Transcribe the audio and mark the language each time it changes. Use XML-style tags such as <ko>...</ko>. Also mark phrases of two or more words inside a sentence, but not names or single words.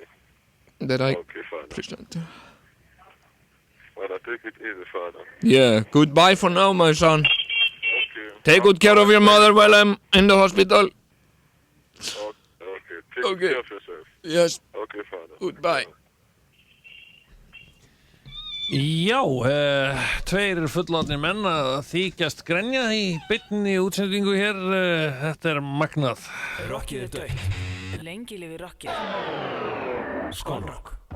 <en>that I Okay, Father. present. Father, take it easy, Father. Yeah. Goodbye for now, my son. Okay. Take good care of your mother while I'm in the hospital. Okay. Take Okay. care of yourself. Yes. Okay, Father. Goodbye.</en> <is>Já, tveir fullorðnir menn að þykjast grenja í beinni útsendingu hér, þetta er magnað. Rokkið er dögt. Lengi lifi rokkið. Skonrokk.</is>